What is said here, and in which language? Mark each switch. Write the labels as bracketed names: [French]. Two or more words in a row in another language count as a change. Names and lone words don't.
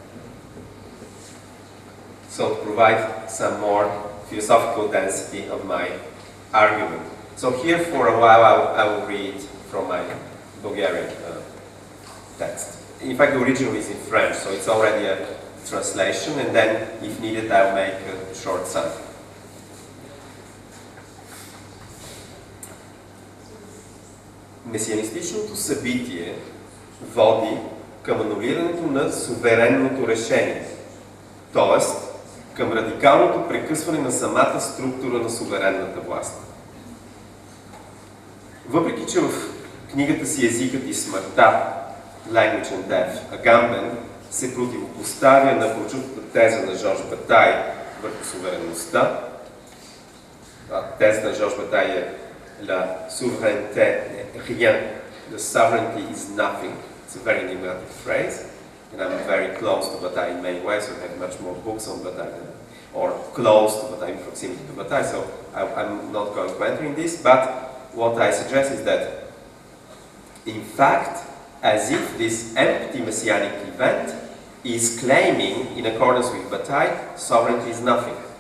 [English] So to provide some more philosophical density of my argument. So here for a while I will read from my Bulgarian text. In fact, the original is in French, so it's already a translation, and then, if needed, I'll make a short summary. [Bulgarian] Месианистичното събитие води към анулирането на суверенното решение, т.е. към радикалното прекъсване на самата структура на суверенната власт. Въпреки че в книгата си Езикът и смъртта, Language and Death, Agamben се противопоставя на прочутата теза на Жорж Батай върху суверенността. Тезата на Жорж Батай е [French] La souveraineté n'est rien. [English] The sovereignty is nothing. It's a very enigmatic phrase, and I'm very close to Bataille in many ways, so I have much more books on Bataille, or close to Bataille, in proximity to Bataille, so I'm not going to enter in this, but what I suggest is that, in fact, as if this empty messianic event is claiming, in accordance with Bataille, sovereignty is nothing.